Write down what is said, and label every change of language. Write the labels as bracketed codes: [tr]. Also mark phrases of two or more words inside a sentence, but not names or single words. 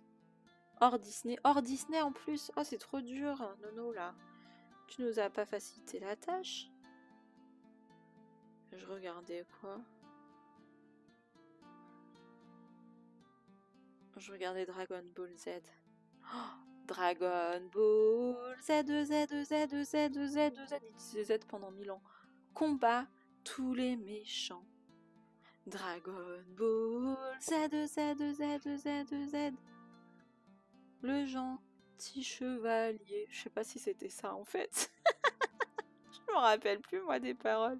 [fr] Hors Disney en plus. Oh, c'est trop dur, Nono, là. Tu nous as pas facilité la tâche. Je regardais quoi? Je regardais Dragon Ball Z. Oh, Dragon Ball Z, Z, Z, Z, Z, Z, Z. Il disait Z pendant 1000 ans. Combat tous les méchants. Dragon Ball Z, Z, Z, Z, Z. Le gentil chevalier. Je sais pas si c'était ça en fait. Je me rappelle plus moi des paroles.